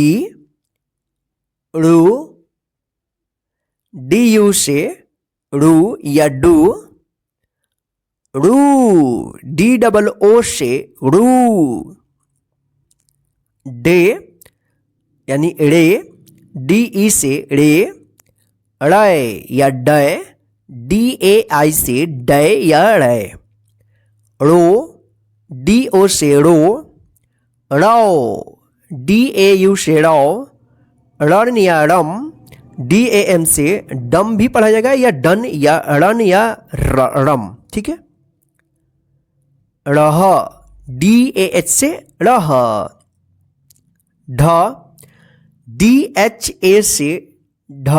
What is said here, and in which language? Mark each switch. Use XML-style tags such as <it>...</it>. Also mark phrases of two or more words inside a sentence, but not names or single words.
<hi>ड़ू,</hi> <en>D U</en> <hi>से ड़ू या डू। ड़ू,</hi> <en>D double O</en> <hi>से ड़ू। डे यानी ड़े,</hi> <en>D E</en> <hi>से ड़े। ड़य या डय,</hi> <en>D A I</en> <hi>से डय या ड़य। ड़ो,</hi> <en>D O</en> <hi>से ड़ो। ड़ौ,</hi> <en>D A U</en> <hi>से ड़ौ। रण या रम,</hi> <en>D A M</en> <hi>से डम भी पढ़ा जाएगा या डन या रन या रम, ठीक है। रह,</hi> <en>D A H</en> <hi>से रह। ढ,</hi> <en>D H A</en> <hi>से ढ।</hi>